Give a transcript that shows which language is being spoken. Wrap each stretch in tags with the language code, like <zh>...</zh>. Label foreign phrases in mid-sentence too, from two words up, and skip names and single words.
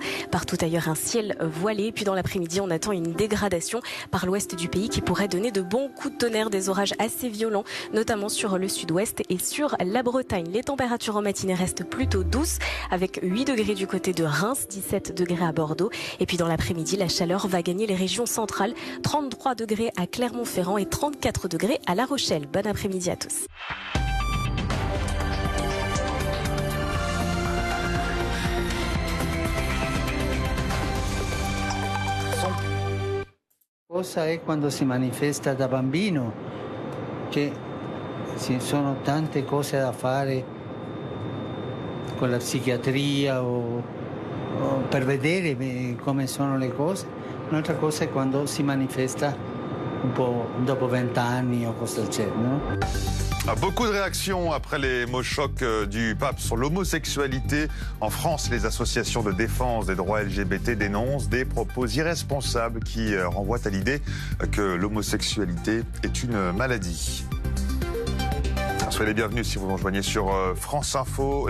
<fr>Partout ailleurs, un ciel voilé. Puis dans l'après-midi, on attend une dégradation par l'ouest du pays qui pourrait donner de bons coups de tonnerre, des orages assez violents, notamment sur le sud-ouest et sur la Bretagne. Les températures en matinée restent plutôt douces, avec 8 degrés du côté de Reims, 17 degrés à Bordeaux. Et puis dans l'après-midi, la chaleur va gagner les régions centrales, 33 degrés à Clermont-Ferrand et 34 degrés à La Rochelle. Bon après-midi à tous.</fr> <it>Cosa è quando si manifesta da bambino, che ci sono tante cose da fare con la psichiatria o per vedere come sono le cose. Un'altra cosa è quando si manifesta un po' dopo 20 anni o cose del genere, no?</it> <fr>Beaucoup de réactions après les mots chocs du pape sur l'homosexualité. En France, les associations de défense des droits LGBT dénoncent des propos irresponsables qui renvoient à l'idée que l'homosexualité est une maladie. Soyez les bienvenus si vous nous rejoignez sur France Info.</fr>